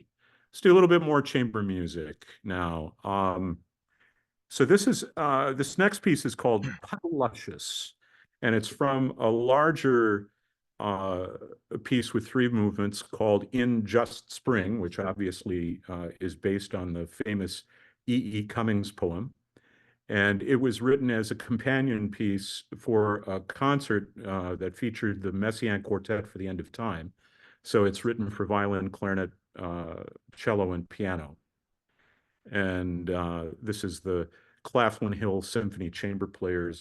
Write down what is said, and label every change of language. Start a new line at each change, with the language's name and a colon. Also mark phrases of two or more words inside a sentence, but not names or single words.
English: Let's do a little bit more chamber music now. So this next piece is called Luscious, and it's from a larger uh, piece with three movements called In Just Spring, which obviously is based on the famous E. E. Cummings poem. And it was written as a companion piece for a concert that featured the Messiaen Quartet for the End of Time. So it's written for violin, clarinet, cello, and piano. And this is the Claflin Hill Symphony Chamber Players.